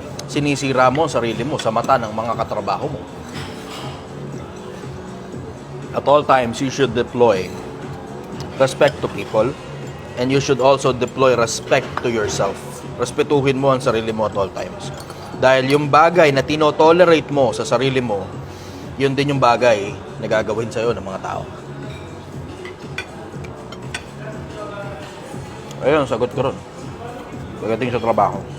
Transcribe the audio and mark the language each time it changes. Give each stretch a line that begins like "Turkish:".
Filipino: Sinisira mo ang sarili mo sa mata ng mga katrabaho mo.
English: At all times, you should deploy respect to people. And you should also deploy respect to yourself.
Filipino: Respetuhin mo ang sarili mo
English: at all times.
Filipino: Dahil yung bagay na tinotolerate mo sa sarili mo, yun din yung bagay na gagawin sa'yo ng mga tao. Ayun, sagot ko ron. Pagdating sa trabaho.